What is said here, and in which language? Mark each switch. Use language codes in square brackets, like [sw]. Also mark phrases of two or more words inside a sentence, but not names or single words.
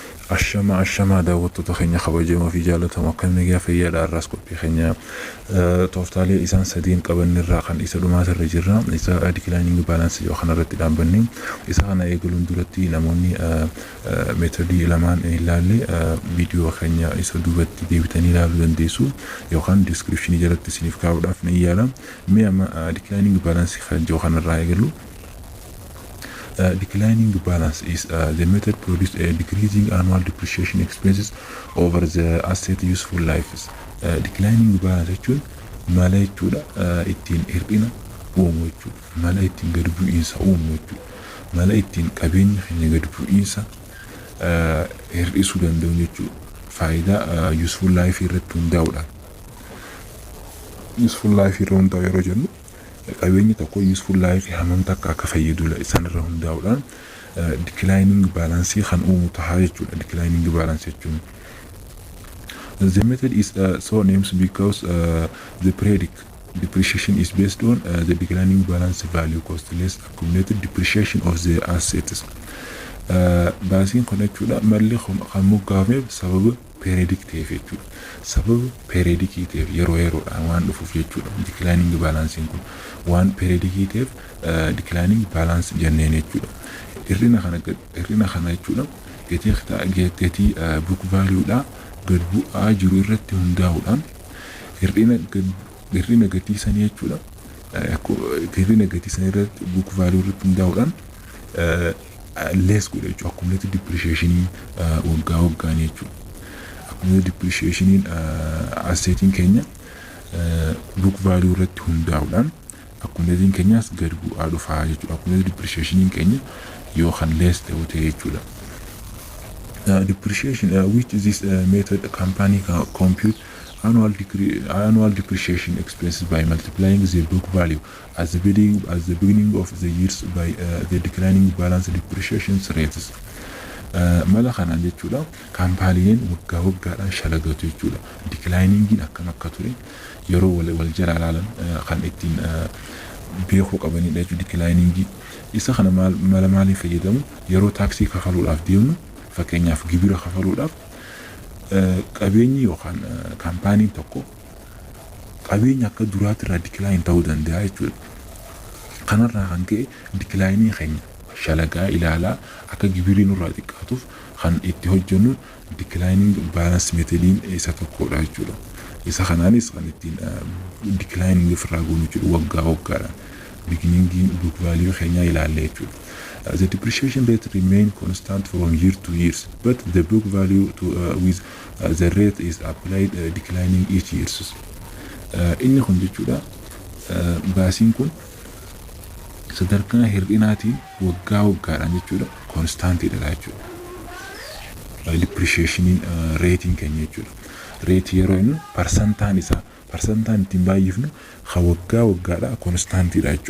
[om] Ashama daawwattoota keenya kabajamoo fi jaallatamoo akkam nagaa fayyaadha har'aas qophii keenya tooftaalee isaan sadiin qabanirraa kan isa dhumaatirra jirra isa [en] declining balance [om] yoo kanarratti dhaabbanne isa kana eegaluun duratti namoonni meetodii lamaan ilaalle viidiyoo keenya isa duubatti deebitanii ilaaluu dandeessu yookaan description jalatti isiniif kaa'uudhaaf ni yaala mee amma [en] declining balance [om] kan yoo kanarraa eegalu. [en] Declining balance is the method produced decreasing annual depreciation expenses over the asset useful lives. Declining balance [om] jechuun mala jechuudha ittiin hir'ina uumu jechuudha. Mala ittiin gad bu'iinsa uumu jechuudha. Mala ittiin qabeenya keenya gad bu'iinsa hir'isuu danda'u jechuudha. Faayidaa [en] useful life [om] irratti hundaa'uudhaan. [en] Useful life [om] irra hundaa'u yeroo jennu qabeenyi tokko [en] useful life [om] hamam takka akka fayyadu sanirra hundaa'uudhaan [en] declining balance [om] kan uumu tahaa jechuudha. [en] Declining balance jechuun the method is so named because the periodic depreciation is based on the declining balance value cost less accumulated depreciation of the assets. [om] Baasiin kun jechuudha malli kan moggaafame sababa periodic ta'eef jechuudha. Sababa periodic ta'eef yeroo yeroodhaan waan dhufuuf jechuudha. [en] Declining balance [om] kun waan periodic ta'eef [en] declining balance [om] jenneen jechuudha. Hir'ina kana jechuudha gatii [en] book value [om] dha gad bu'aa jiru irratti hundaa'uudhaan hir'ina gatii sanii jechuudha. Hir'ina gatii sanii irratti [en] book value [om] irratti hundaa'uudhaan less godha jechuudha. [en] Accumulated depreciation [om] waggaa waggaan jechuudha. [en] Accumulated depreciation [om] assetiin keenya [en] book value [om] irratti hundaa'uudhaan accumulating keenyas gad bu'aa dhufaa jechuudha. [en] Accumulated depreciation [om] keenya yoo kan less ta'u ta'e jechuudha. [en] Depreciation which this method company compute annual depreciation expenses by multiplying the book value at the beginning of the years by the declining balance depreciation rates. [om] Mala kanaan jechuudha kaampaaniin waggaa waggaadhaan shalagatu jechuudha. Declining akkam akka ture yeroo wal jala ilaalan kan ittiin beekuu qabanidha jechuudha. Declining isa kana mala maaliin fayyadamu yeroo taaksii kafaluudhaaf deemnu fakkeenyaaf gibira kafaluudhaaf qabeenyi yookaan kaampaaniin tokko qabeenya akka duraatti irraa decline ta'uu danda'a jechuudha. Kanarraa kan ka'e declining keenya shalagaa ilaalaa akka gibirri nurraa xiqqaatuuf kan itti hojjennu [en] declining balance [om] metodiin isa tokkodha jechuudha. Isa kanaanis kan ittiin declining ofirraa goonu jechuudha waggaa waggaadhaan [en] beginning book value [om] keenya ilaallee jechuudha. [en] The depreciation rate remain constant from year to years, but the book value with the rate is applied declining each year. [om] Inni kun jechuudha baasiin kun sadarkaa hir'inaatiin waggaa waggaadhaan jechuudha constant dha jechuudha. [en] Depreciation rating [om] keenya jechuudha. Rate yeroo inni percentaan isaa percentaan ittiin baay'ifnu waggaa waggaadhaan constant dha jechuudha.